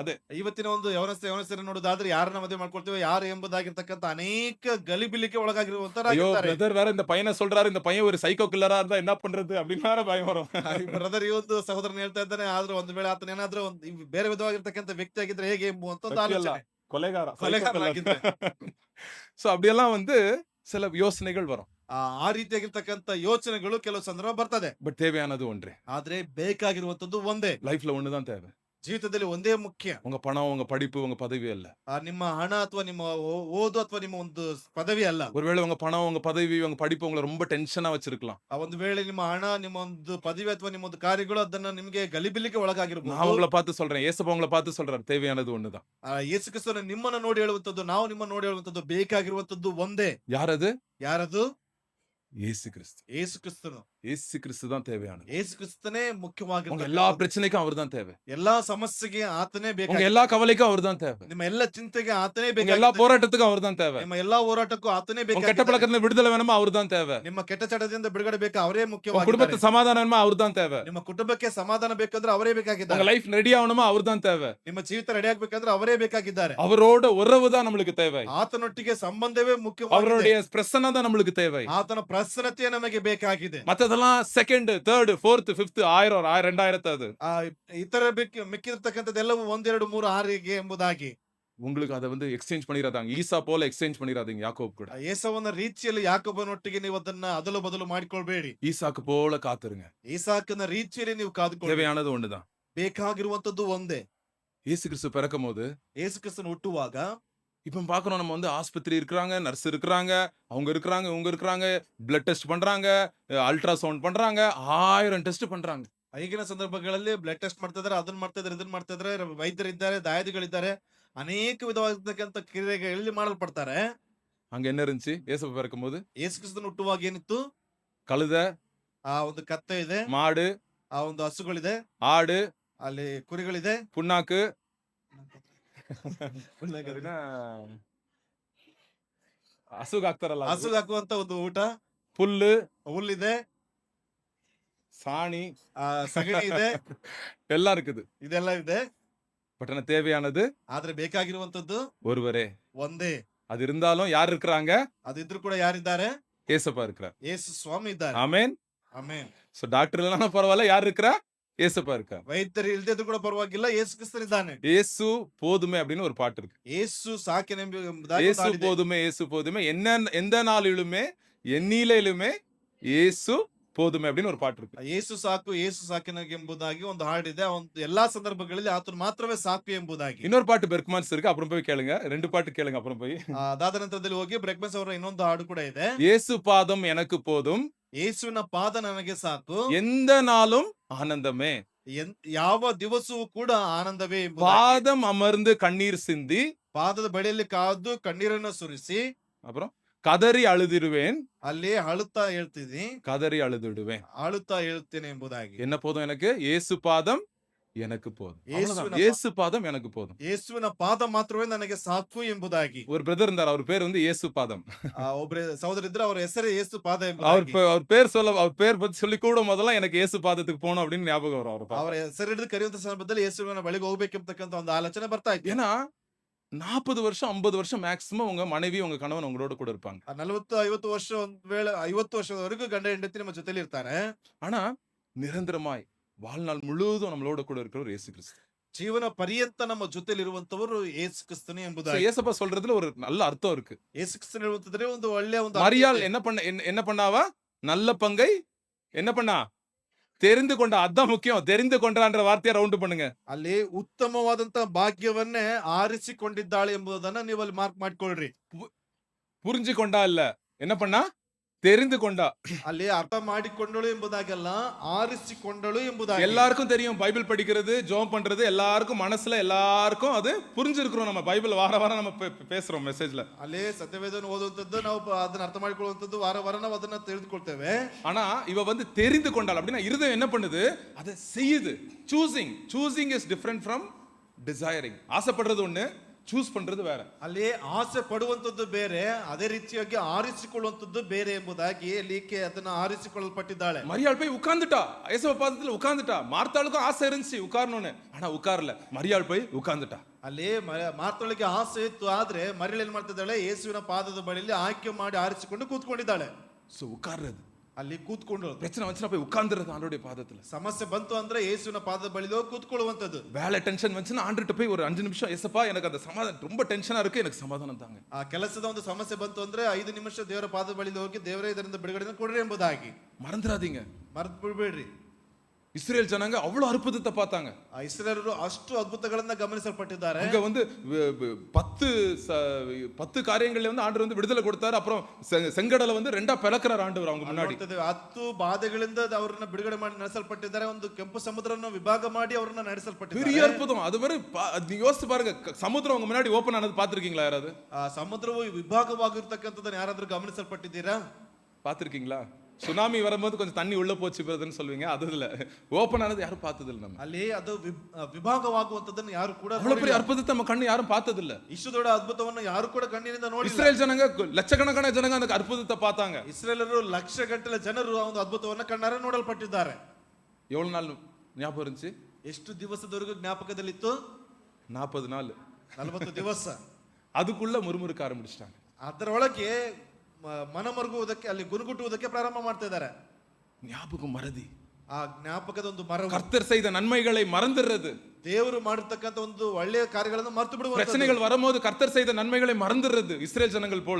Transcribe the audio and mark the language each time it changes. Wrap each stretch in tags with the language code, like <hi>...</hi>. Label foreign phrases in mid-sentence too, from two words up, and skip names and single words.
<ta>அது</ta> <kn>ಇವತ್ತಿನ ಒಂದು ಯವನಸ್ಥೆ ನೋಡೋದಾದ್ರೆ ಯಾರನ್ನ ಮದುವೆ ಮಾಡ್ಕೊಳ್ತೀವಿ, ಯಾರು ಎಂಬುದಾಗಿರ್ತಕ್ಕಂಥ ಅನೇಕ ಗಲಿಬಿಲಿಗೆ</kn> <ta>ஐயோ</ta> <kn>ಒಳಗಾಗಿರುವಂತರಾಗಿರ್ತಾರೆ.</kn> <ta>பிரதர் வேற இந்த பையனை சொல்றாரு, இந்த பையன் ஒரு சைக்கோ கில்லரா இருந்தா என்ன பண்றது அப்படின்னு வேற பயம் வரும்.</ta> <kn>ಬ್ರದರ್ ಈ ಒಂದು ಸಹೋದರನ್ ಹೇಳ್ತಾ ಇದ್ದಾನೆ, ಆದ್ರೆ ಒಂದು ವೇಳೆ ಆತನ ಏನಾದ್ರೂ ಒಂದು ಬೇರೆ ವಿಧವಾಗಿರ್ತಕ್ಕಂಥ ವ್ಯಕ್ತಿ ಆಗಿದ್ರೆ ಹೇಗೆ ಎಂಬುವಂತ ಒಂದು</kn> <ta>வெற்றியெல்லாம்</ta> <kn>ಆಲೋಚನೆ.</kn> <ta>கொலைகார கொலைகாரனாಗಿದ್ರೆ. சோ அப்படியெல்லாம் வந்து சில யோசனைகள் வரும்.</ta> <kn>ಆ ರೀತಿಯಾಗಿರ್ತಕ್ಕಂಥ ಯೋಚನೆಗಳು ಕೆಲವು ಸಂದರ್ಭ ಬರ್ತದೆ.</kn> <ta>பட் தேவையானது ஒன்றே.</ta> <kn>ಆದ್ರೆ ಬೇಕಾಗಿರುವಂತದ್ದು ಒಂದೇ.</kn> <ta>லைஃப்ல ஒண்ணுதான் தேவை.</ta> <kn>ಜೀವಿತದಲ್ಲಿ ಒಂದೇ ಮುಖ್ಯ.</kn> <ta>உங்க பணம், உங்க படிப்பு, உங்க பதவி அல்ல.</ta> <kn>ನಿಮ್ಮ ಹಣ ಅಥವಾ ನಿಮ್ಮ ಓದು ಅಥವಾ ನಿಮ್ಮ ಒಂದು ಪದವಿ ಅಲ್ಲ.</kn> <ta>ஒருவேளை உங்க பணம், உங்க பதவி, உங்க படிப்பு உங்களை ரொம்ப டென்ஷனா வச்சிருக்கலாம்.</ta> <kn>ಆ ಒಂದು ವೇಳೆ ನಿಮ್ಮ ಹಣ, ನಿಮ್ಮ ಒಂದು ಪದವಿ ಅಥವಾ ನಿಮ್ಮ ಒಂದು ಕಾರ್ಯಗಳು ಅದನ್ನ ನಿಮಗೆ ಗಲಿಬಿಲಿಗೆ</kn> <ta>நான்</ta> <kn>ಒಳಗಾಗಿರಬಹುದು.</kn> <ta>உங்களை பார்த்து சொல்றேன், ஏசப்பா உங்களை பார்த்து சொல்றாரு, தேவையானது ஒண்ணுதான்.</ta> <kn>ಯೇಸು ಕ್ರಿಸ್ತನು ನಿಮ್ಮನ್ನ ನೋಡಿ ಹೇಳುವಂತದ್ದು, ನಾವು ನಿಮ್ಮನ್ನ ನೋಡಿ ಹೇಳುವಂತದ್ದು, ಬೇಕಾಗಿರುವಂತದ್ದು ಒಂದೇ.</kn> <ta>யார் அது?</ta> <kn>ಯಾರದು?</kn> <ta>இயேசு கிறிஸ்து.</ta> <kn>ಯೇಸು ಕ್ರಿಸ್ತನು.</kn> <ta>இயேசு கிறிஸ்து தான் தேவையானது.</ta> <kn>ಯೇಸು ಕ್ರಿಸ್ತನೇ</kn> <ta>உங்க</ta> <kn>ಮುಖ್ಯವಾಗಿರ್ತಕ್ಕಂಥದ್ದು.</kn> <ta>எல்லா பிரச்சனைக்கும் அவர்தான் தேவை.</ta> <kn>ಎಲ್ಲಾ ಸಮಸ್ಯೆಗೆ ಆತನೇ</kn> <ta>உங்க</ta> <kn>ಬೇಕಾಗಿ.</kn> <ta>எல்லா கவலைக்கும் அவர்தான் தேவை.</ta> <kn>ನಿಮ್ಮ ಎಲ್ಲ ಚಿಂತೆಗೆ ಆತನೇ</kn> <ta>உங்க எல்லா</ta> <kn>ಬೇಕಾಗಿ.</kn> <ta>போராட்டத்துக்கும் அவர்தான் தேவை.</ta> <kn>ನಿಮ್ಮ ಎಲ್ಲಾ ಹೋರಾಟಕ್ಕೂ ಆತನೇ</kn> <ta>உங்க கெட்ட</ta> <kn>ಬೇಕಾಗಿ.</kn> <ta>பழக்கத்துல விடுதலை வேணுமா அவர்தான் தேவை.</ta> <kn>ನಿಮ್ಮ ಕೆಟ್ಟ ಚಟದಿಂದ ಬಿಡುಗಡೆ ಬೇಕಾ ಅವರೇ</kn> <ta>உங்க</ta> <kn>ಮುಖ್ಯವಾಗಿದ್ದಾರೆ.</kn> <ta>குடும்பத்து சமாதானம் வேணுமா அவர்தான் தேவை.</ta> <kn>ನಿಮ್ಮ ಕುಟುಂಬಕ್ಕೆ ಸಮಾಧಾನ ಬೇಕಂದ್ರೆ ಅವರೇ</kn> <ta>உங்க</ta> <kn>ಬೇಕಾಗಿದ್ದಾರೆ.</kn> <ta>லைஃப் ரெடி ஆகணுமா அவர்தான் தேவை.</ta> <kn>ನಿಮ್ಮ ಜೀವಿತ ರೆಡಿ ಆಗ್ಬೇಕಂದ್ರೆ ಅವರೇ ಬೇಕಾಗಿದ್ದಾರೆ.</kn> <ta>அவரோட உறவு தான் நம்மளுக்கு தேவை.</ta> <kn>ಆತನೊಟ್ಟಿಗೆ ಸಂಬಂಧವೇ ಮುಖ್ಯವಾಗಿದೆ.</kn> <ta>அவருடைய பிரசன்னம் தான் நம்மளுக்கு தேவை.</ta> <kn>ಆತನ ಪ್ರಸನ್ನತೆ ನಮಗೆ ಬೇಕಾಗಿದೆ.</kn> <ta>மத்ததெல்லாம் செகண்ட், தேர்ட், ஃபோர்த், ஃபிஃப்த், 1000, 2000 அது.</ta> <kn>ಇತರ ಮಿಕ್ಕಿರ್ತಕ್ಕಂಥದ್ದೆಲ್ಲವೂ 1 2 3 6 ಎಂಬುದಾಗಿ.</kn> <ta>உங்களுக்கு அதை வந்து எக்ஸ்சேஞ்ச் பண்ணிடாதீங்க. ஈசா போல எக்ஸ்சேஞ்ச் பண்ணிடாதீங்க யாக்கோப் கூட.</ta> <kn>ಏಸವನ ರೀತಿಯಲ್ಲಿ ಯಾಕೋಬನೊಟ್ಟಿಗೆ ನೀವು ಅದನ್ನ ಅದಲು ಬದಲು ಮಾಡಿಕೊಳ್ಬೇಡಿ.</kn> <ta>ஈசாக்கு போல காத்துருங்க.</ta> <kn>ಈಸಾಕನ ರೀತಿಯಲ್ಲಿ ನೀವು ಕಾದುಕೊಳ್ಳಿ.</kn> <ta>தேவையானது ஒண்ணுதான்.</ta> <kn>ಬೇಕಾಗಿರುವಂತದ್ದು ಒಂದೇ.</kn> <ta>இயேசு கிறிஸ்து பிறக்கும் போது</ta> <kn>ಯೇಸು ಕ್ರಿಸ್ತನು ಹುಟ್ಟುವಾಗ</kn> <ta>இப்ப பாக்குறோம், நம்ம வந்து ஆஸ்பத்திரி இருக்கிறாங்க, நர்ஸ் இருக்கிறாங்க, அவங்க இருக்கிறாங்க, இவங்க இருக்கிறாங்க, பிளட் டெஸ்ட் பண்றாங்க, அல்ட்ராசவுண்ட் பண்றாங்க, 1000 டெஸ்ட் பண்றாங்க.</ta> <kn>ಈಗಿನ ಸಂದರ್ಭಗಳಲ್ಲಿ ಬ್ಲಡ್ ಟೆಸ್ಟ್ ಮಾಡ್ತಾ ಇದಾರೆ, ಅದನ್ನ ಮಾಡ್ತಾ ಇದಾರೆ, ಇದನ್ನ ಮಾಡ್ತಾ ಇದಾರೆ, ವೈದ್ಯರಿದ್ದಾರೆ, ದಾಯಾದಿಗಳಿದ್ದಾರೆ, ಅನೇಕ ವಿಧವಾಗಿರ್ತಕ್ಕಂಥ ಕ್ರಿಯೆಗಳಲ್ಲಿ ಮಾಡಲ್ಪಡ್ತಾರೆ.</kn> <ta>அங்க என்ன இருந்துச்சு இயேசு பிறக்கும் போது?</ta> <kn>ಯೇಸು ಕ್ರಿಸ್ತನು ಹುಟ್ಟುವಾಗ ಏನಿತ್ತು?</kn> <ta>கழுதை,</ta> <kn>ಆ ಒಂದು ಕತ್ತೆ ಇದೆ,</kn> <ta>மாடு,</ta> <kn>ಆ ಒಂದು ಹಸುಗಳಿದೆ,</kn> <ta>ஆடு,</ta> <kn>ಅಲ್ಲಿ ಕುರಿಗಳಿದೆ,</kn> <ta>புண்ணாக்கு,</ta> <kn>ಹಸುಗ್ ಹಾಕ್ತಾರಲ್ಲ ಅದು, ಹಸುಗೆ ಹಾಕುವಂತ ಒಂದು ಊಟ,</kn> <ta>புல்லு,</ta> <kn>ಹುಲ್ಲಿದೆ,</kn> <ta>சாணி,</ta> <kn>ಸಗಣಿ ಇದೆ,</kn> <ta>எல்லாம் இருக்குது.</ta> <kn>ಇದೆಲ್ಲ ಇದೆ.</kn> <ta>பட் ஆனா தேவையானது</ta> <kn>ಆದ್ರೆ ಬೇಕಾಗಿರುವಂತದ್ದು</kn> <ta>ஒருவரே.</ta> <kn>ಒಂದೇ.</kn> <ta>அது இருந்தாலும் யார் இருக்கிறாங்க?</ta> <kn>ಅದಿದ್ರು ಕೂಡ ಯಾರಿದ್ದಾರೆ?</kn> <ta>ஏசப்பா இருக்கிறார்.</ta> <kn>ಯೇಸು ಸ್ವಾಮಿ ಇದ್ದಾರೆ.</kn> <ta>ஆமென்.</ta> <kn>ಆಮೆನ್.</kn> <ta>சோ டாக்டர் இல்லனா பரவாயில்ல, யார் இருக்கறா? ஏசப்பா இருக்கார்.</ta> <kn>ವೈದ್ಯರು ಇಲ್ದಿದ್ರು ಕೂಡ ಪರವಾಗಿಲ್ಲ, ಯೇಸು ಕ್ರಿಸ್ತನಿದ್ದಾನೆ.</kn> <ta>இயேசு போதுமே அப்படின்னு ஒரு பாட்டு இருக்கு.</ta> <kn>ಯೇಸು ಸಾಕೆನೆಂಬುದಾಗಿ</kn> <ta>இயேசு</ta> <kn>ಒಂದು ಹಾಡಿದೆ.</kn> <ta>போதுமே, இயேசு போதுமே, எந்த நாளிலுமே எந்நிலையிலுமே இயேசு போதுமே அப்படின்னு ஒரு பாட்டு இருக்கு.</ta> <kn>ಯೇಸು ಸಾಕು, ಯೇಸು ಸಾಕಿನೆಂಬುದಾಗಿ ಒಂದು ಹಾಡಿದೆ. ಒಂದು ಎಲ್ಲಾ ಸಂದರ್ಭಗಳಲ್ಲಿ ಆತನು ಮಾತ್ರವೇ ಸಾಕು ಎಂಬುದಾಗಿ.</kn> <ta>இன்னொரு பாட்டு பெர்க்மான்ஸ் இருக்கு, அப்புறம் போய் கேளுங்க. 2 பாட்டு கேளுங்க அப்புறம் போய்.</ta> <kn>ಅದಾದ ನಂತರದಲ್ಲಿ ಹೋಗಿ ಬ್ರೆಕ್ಮೆನ್ಸ್ ಅವರ ಇನ್ನೊಂದು ಹಾಡು ಕೂಡ ಇದೆ.</kn> <ta>இயேசு பாதம் எனக்கு போதும்,</ta> <kn>ಯೇಸುವಿನ ಪಾದ ನನಗೆ ಸಾಕು,</kn> <ta>எந்த நாளும் ஆனந்தமே.</ta> <kn>ಯಾವ ದಿವಸವೂ ಕೂಡ ಆನಂದವೇ ಎಂಬುದಾಗಿ.</kn> <ta>பாதம் அமர்ந்து கண்ணீர் சிந்தி,</ta> <kn>ಪಾದದ ಬಳಿಯಲ್ಲಿ ಕಾದು ಕಣ್ಣೀರನ್ನು ಸುರಿಸಿ</kn> <ta>அப்புறம் கதறி அழுதிடுவேன்,</ta> <kn>ಅಲ್ಲಿ ಅಳುತ್ತಾ ಹೇಳ್ತೀನಿ,</kn> <ta>கதறி அழுதிடுவேன்.</ta> <kn>ಅಳುತ್ತಾ ಹೇಳ್ತೇನೆ ಎಂಬುದಾಗಿ.</kn> <ta>என்ன போதும் எனக்கு? இயேசு பாதம் எனக்கு போதும். அவ்வளவுதான். இயேசு பாதம் எனக்கு போதும்.</ta> <kn>ಯೇಸುವಿನ ಪಾದ ಮಾತ್ರವೇ ನನಗೆ ಸಾಕು ಎಂಬುದಾಗಿ.</kn> <ta>ஒரு பிரதர் இருந்தார், அவர் பேர் வந்து இயேசு பாதம்.</ta> <kn>ಒಬ್ಬರೇ ಸಹೋದರ ಇದ್ರೆ ಅವರ ಹೆಸರೇ ಯೇಸು ಪಾದ</kn> <ta>அவர்</ta> <kn>ಎಂಬುದಾಗಿ.</kn> <ta>அவர் பேர் சொல்ல, அவர் பேர் பத்தி சொல்லி கூட முதல்ல எனக்கு இயேசு பாதத்துக்கு போகணும் அப்படின்னு ஞாபகம் வரும். அவர்</ta> <kn>ಅವರ ಹೆಸರು ಹಿಡಿದು ಕರೆಯುವಂತ ಸಂದರ್ಭದಲ್ಲಿ ಯೇಸುವಿನ ಬಳಿಗೆ ಹೋಗ್ಬೇಕೆಂಬತಕ್ಕಂತ ಒಂದು ಆಲೋಚನೆ ಬರ್ತಾ ಇತ್ತು.</kn> <ta>ஏன்னா 40 வருஷம் 50 வருஷம் மேக்ஸிமம் உங்க மனைவி உங்க கணவன் உங்களோட கூட இருப்பாங்க.</ta> <kn>40-50 ವರ್ಷ ಒಂದ್ ವೇಳೆ 50 ವರ್ಷದವರೆಗೂ ಗಂಡ ಹೆಂಡತಿ ನಮ್ಮ ಜೊತೆಲಿ ಇರ್ತಾರೆ.</kn> <ta>ஆனா நிரந்தரமாய் வாழ்நாள் முழுவதும் நம்மளோட கூட இருக்கிறவர் இயேசு கிறிஸ்து.</ta> <kn>ಜೀವನ ಪರ್ಯಂತ ನಮ್ಮ ಜೊತೆಲಿ ಇರುವಂತವರು ಯೇಸು ಕ್ರಿಸ್ತನೇ So, ಎಂಬುದಾಗಿ.</kn> <ta>இயேசப்பா சொல்றதுல ஒரு நல்ல அர்த்தம் இருக்கு.</ta> <kn>ಯೇಸು ಕ್ರಿಸ್ತನ ಹೇಳುವಂತಂದ್ರೆ ಒಂದು ಒಳ್ಳೆಯ ಒಂದು</kn> <ta>மரியாள்</ta> <kn>ಅರ್ಥವಿದೆ.</kn> <ta>என்ன பண்ணாவா? நல்ல பங்கை என்ன பண்ணா? தெரிந்து கொண்டா. அதான் முக்கியம். தெரிந்து கொண்டான்ற வார்த்தையை ரவுண்ட் பண்ணுங்க.</ta> <kn>ಅಲ್ಲಿ ಉತ್ತಮವಾದಂತ ಭಾಗ್ಯವನ್ನೇ ಆರಿಸಿಕೊಂಡಿದ್ದಾಳೆ ಎಂಬುದನ್ನ ನೀವು ಅಲ್ಲಿ ಮಾರ್ಕ್ ಮಾಡ್ಕೊಳ್ರಿ.</kn> <ta>புரிஞ்சு கொண்டா இல்ல, என்ன பண்ணா? தெரிந்து கொண்டா.</ta> <kn>ಅಲ್ಲಿ ಅರ್ಥ ಮಾಡಿಕೊಂಡಳು ಎಂಬುದಾಗಲ್ಲ, ಆರಿಸಿಕೊಂಡಳು ಎಂಬುದಾಗಿ.</kn> <ta>எல்லாருக்கும் தெரியும் பைபிள் படிக்கிறது, ஜெபம் பண்றது எல்லாருக்கும் மனசுல எல்லாருக்கும் அது புரிஞ்சிருக்கிறோம். நம்ம பைபிள் வார வாரம் நம்ம பேசுறோம் மெசேஜ்ல.</ta> <kn>ಅಲ್ಲಿ ಸತ್ಯವೇದವನ್ನು ಓದುವಂತದ್ದು, ನಾವು ಅದನ್ನ ಅರ್ಥ ಮಾಡಿಕೊಳ್ಳುವಂತದ್ದು, ವಾರ ವಾರ ನಾವು ಅದನ್ನ ತಿಳಿದುಕೊಳ್ತೇವೆ.</kn> <ta>ஆனா இவ வந்து தெரிந்து கொண்டாள் அப்படின்னா இருதயம் என்ன பண்ணுது? அதை செய்யுது.</ta> <en>choosing is different from desiring.</en> <ta>ஆசைப்படுறது ஒண்ணு, ಚೂಸ್ பண்றது வேற.</ta> <kn>ಅಲ್ಲಿ ಆಸೆ ಪಡುವಂತದ್ದು ಬೇರೆ, ಅದೇ ರೀತಿಯಾಗಿ ಆರಿಸಿಕೊಳ್ಳುವಂತದ್ದು ಬೇರೆ ಎಂಬುದಾಗಿ ಲಿಕೆ ಅದನ್ನ ಆರಿಸಿಕೊಳ್ಳಲ್ಪಟ್ಟಿದ್ದಾಳೆ.</kn> <ta>மரியாள் போய் உட்கார்ந்துட்டா, இயேசு பாதத்துல உட்கார்ந்துட்டா. மார்த்தாளுக்கும் ஆசை இருந்துச்சு உட்காரணும்னு, ஆனா உட்காரல. மரியாள் போய் உட்கார்ந்துட்டா.</ta> <kn>ಅಲ್ಲಿ ಮಾರ್ತೊಳಗೆ ಆಸೆ ಇತ್ತು, ಆದ್ರೆ ಮರಿಯಳು ಏನ್ ಮಾಡ್ತಿದ್ದಾಳೆ? ಯೇಸುವಿನ ಪಾದದ ಬಳಿಯಲ್ಲಿ ಆಯ್ಕೆ ಮಾಡಿ ಆರಿಸಿಕೊಂಡು ಕೂತ್ಕೊಂಡಿದ್ದಾಳೆ.</kn> <ta>சோ உட்கார்றது,</ta> <kn>ಅಲ್ಲಿ ಕೂತ್ಕೊಂಡು</kn> <ta>பிரச்சனை வந்துச்சுனா போய் உட்கார்ந்துறது ஆண்டவருடைய பாதத்துல.</ta> <kn>ಸಮಸ್ಯೆ ಬಂತು ಅಂದ್ರೆ ಯೇಸುವಿನ ಪಾದದ ಬಳಿಯಲ್ಲಿ ಹೋಗಿ ಕೂತ್ಕೊಳ್ಳುವಂತದ್ದು.</kn> <ta>வேலை டென்ஷன் வந்துச்சுனா ஆண்டவர்ட்ட போய் ஒரு 5 நிமிஷம், ஏசப்பா எனக்கு அந்த சமாதானம் ரொம்ப டென்ஷனா இருக்கு, எனக்கு சமாதானம் தாங்க.</ta> <kn>ಆ ಕೆಲಸದ ಒಂದು ಸಮಸ್ಯೆ ಬಂತು ಅಂದ್ರೆ 5 ನಿಮಿಷ ದೇವರ ಪಾದದ ಬಳಿಯಲ್ಲಿ ಹೋಗಿ, ದೇವರೇ ಇದರಿಂದ ಬಿಡುಗಡೆ ಕೊಡ್ರಿ ಎಂಬುದಾಗಿ.</kn> <ta>மறந்துடாதீங்க,</ta> <kn>ಮರೆತು ಬಿಡಬೇಡ್ರಿ.</kn> <ta>இஸ்ரேல் ஜனங்க அவ்வளவு அற்புதத்தை பார்த்தாங்க.</ta> <kn>ಆ ಇಸ್ರಾಯೇಲರು ಅಷ್ಟು ಅದ್ಭುತಗಳನ್ನ ಗಮನಿಸಲ್ಪಟ್ಟಿದ್ದಾರೆ.</kn> <ta>அங்க வந்து 10 காரியங்கள்ல வந்து ஆண்டவர் வந்து விடுதலை கொடுத்தாரு. அப்புறம் செங்கடலை வந்து ரெண்டா பிளக்குறார் ஆண்டவர் அவங்க முன்னாடி.</ta> <kn>10 ಬಾಧೆಗಳಿಂದ ಅವರನ್ನ ಬಿಡುಗಡೆ ಮಾಡಿ ನಡೆಸಲ್ಪಟ್ಟಿದ್ದಾರೆ. ಒಂದು ಕೆಂಪು ಸಮುದ್ರವನ್ನು ವಿಭಾಗ ಮಾಡಿ ಅವರನ್ನ ನಡೆಸಲ್ಪಟ್ಟಿದ್ದಾರೆ.</kn> <ta>பெரிய அற்புதம். அது வரை யோசிச்சு பாருங்க, சமுத்திரம் உங்க முன்னாடி ஓபன் ஆனது பாத்திருக்கீங்களா யாராவது?</ta> <kn>ಆ ಸಮುದ್ರವು ವಿಭಾಗವಾಗಿರ್ತಕ್ಕಂಥದ್ದನ್ನ ಯಾರಾದ್ರೂ ಗಮನಿಸಲ್ಪಟ್ಟಿದ್ದೀರಾ?</kn> <ta>பாத்திருக்கீங்களா? சுனாமி வரும்போது கொஞ்சம் தண்ணி உள்ள போச்சு பிரதர்னு சொல்லுவீங்க, அது இல்ல. ஓபன் ஆனது யாரும் பார்த்தது இல்ல. நம்ம</ta> <kn>ಅಲ್ಲಿ ಅದು ವಿಭಾಗವಾಗುವಂತದ್ದನ್ನು ಯಾರು ಕೂಡ</kn> <ta>அவ்வளவு பெரிய அற்புதத்தை நம்ம கண்ணு யாரும் பார்த்தது இல்ல.</ta> <kn>ಇಷ್ಟು ದೊಡ್ಡ ಅದ್ಭುತವನ್ನು ಯಾರು ಕೂಡ ಕಣ್ಣಿನಿಂದ ನೋಡಿಲ್ಲ.</kn> <ta>இஸ்ரேல் ஜனங்க லட்சக்கணக்கான ஜனங்க அந்த அற்புதத்தை பார்த்தாங்க.</ta> <kn>ಇಸ್ರೇಲರು ಲಕ್ಷಗಟ್ಟಲೆ ಜನರು ಆ ಒಂದು ಅದ್ಭುತವನ್ನು ಕಣ್ಣಾರೆ ನೋಡಲ್ಪಟ್ಟಿದ್ದಾರೆ.</kn> <ta>எவ்வளவு நாள் ஞாபகம் இருந்துச்சு?</ta> <kn>ಎಷ್ಟು ದಿವಸದವರೆಗೂ ಜ್ಞಾಪಕದಲ್ಲಿತ್ತು?</kn> <ta>40 நாள்.</ta> <kn>40 ದಿವಸ.</kn> <ta>அதுக்குள்ள முறுமுறுக்க ஆரம்பிச்சிட்டாங்க.</ta> <kn>ಅದರೊಳಗೆ ಮನಮರುಗುವುದಕ್ಕೆ, ಅಲ್ಲಿ ಗುನುಗುಟ್ಟುವುದಕ್ಕೆ ಪ್ರಾರಂಭ ಮಾಡ್ತಾ ಇದ್ದಾರೆ.</kn> <ta>ஞாபகம் மறதி.</ta> <kn>ಆ ಜ್ಞಾಪಕದ ಒಂದು ಮರವು,</kn> <ta>கர்த்தர் செய்த நன்மைகளை மறந்துடுறது.</ta> <kn>ದೇವರು ಮಾಡಿರ್ತಕ್ಕಂಥ ಒಂದು ಒಳ್ಳೆಯ ಕಾರ್ಯಗಳನ್ನು ಮರೆತು ಬಿಡುವುದು.</kn> <ta>பிரச்சனைகள் வரும்போது கர்த்தர் செய்த நன்மைகளை மறந்துடுறது, இஸ்ரேல் ஜனங்கள் போல.</ta>